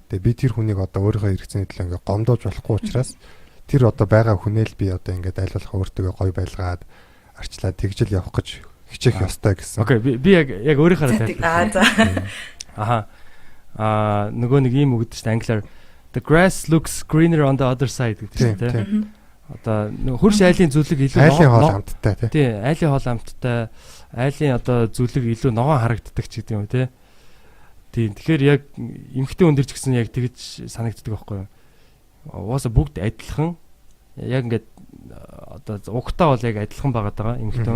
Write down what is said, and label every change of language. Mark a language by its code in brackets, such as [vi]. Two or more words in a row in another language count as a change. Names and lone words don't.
[mn] Тэгээ би тэр хүнийг одоо өөрийнхөө хэрэгцээний төлөө ингээд гомдоож болохгүй учраас тэр одоо байгаа хүнээл би одоо ингээд аль болох өөртөө гоё байлгаад арчлаад тэгжэл явах гэж хичээх ёстой гэсэн. Окей би яг өөрийнхөө тайлбар. За. Нөгөө нэг ийм үг гэдэг чинь англиар [en] The grass looks greener on the other side [mn] гэдэг чинь тийм. Одоо хөрш айлын зүлэг илүү айлын хоол амттай тий. Тий, айлын хоол амттай, айлын одоо зүлэг илүү ногоон харагддаг ч гэдэг юм тий. Тийм. Тэгэхээр яг эмхтэй өндөр ч гэсэн яг тэгж санагддаг байхгүй юу? Угаасаа бүгд адилхан. Яг ингээд одоо угтаа бол яг адилхан байгаад байгаа эмхтэй.